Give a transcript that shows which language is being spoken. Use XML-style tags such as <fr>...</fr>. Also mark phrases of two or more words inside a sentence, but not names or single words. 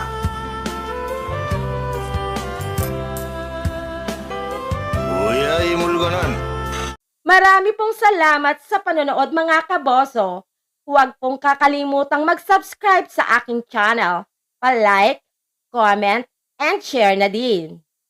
<ko>뭐야 이 물건은?</ko> <tl>Marami pong salamat sa panonood mga kaboso. Huwag pong kakalimutang mag-subscribe sa aking channel.</tl> <en>Pa-like, comment, and share</en> <tl>na din.</tl>